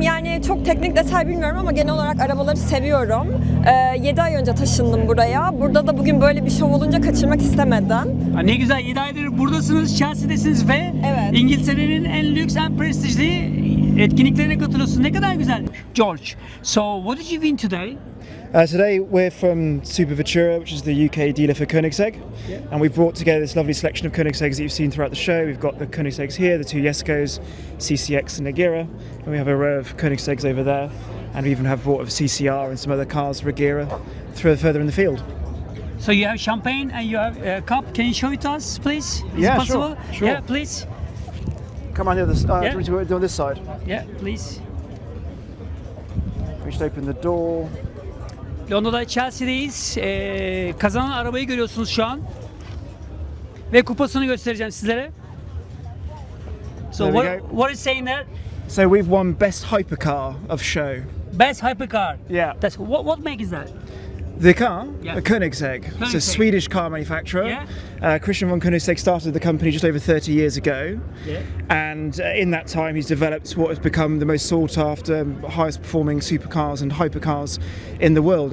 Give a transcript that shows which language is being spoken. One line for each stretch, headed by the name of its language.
Turkish: Yani çok teknik detay bilmiyorum ama genel olarak arabaları seviyorum. 7 ay önce taşındım buraya. Burada da bugün böyle bir şov olunca kaçırmak istemedim. Ha, ne güzel 7 aydır buradasınız, Chelsea'desiniz ve Evet. İngiltere'nin en lüks, en prestijli etkinliklerine katılıyorsunuz. Ne kadar güzel.
English: George, so what did you win today? Today we're from Super Ventura, which is the UK dealer for Koenigsegg, and we've brought together this lovely selection of Koenigsegg's that you've seen throughout the show. We've got the Koenigsegg's here, the two Yeskos, CCX and Agera, and we have a row of Koenigsegg's over there, and we even have brought of CCR and some other cars for Agera further in the field. So you have champagne and you have a cup. Can you show it to us, please? Is Yeah, it possible? sure. Yeah, please. Come on the other side. Yeah. Do it on this side. Yeah, please. We just open the door.
Turkish: Londra'da Chelsea'deyiz. Kazanan arabayı görüyorsunuz şu an. Ve kupasını göstereceğim sizlere.
English: So There we what is saying there? So we've won best hypercar of show. Best hypercar. Yeah. That's what make is that? The car, Yeah. a Koenigsegg. It's a Koenigsegg. Swedish car manufacturer. Yeah. Christian von Koenigsegg started the company just over 30 years ago. Yeah. And in that time, he's developed what has become the most sought after, highest performing supercars and hypercars in the world.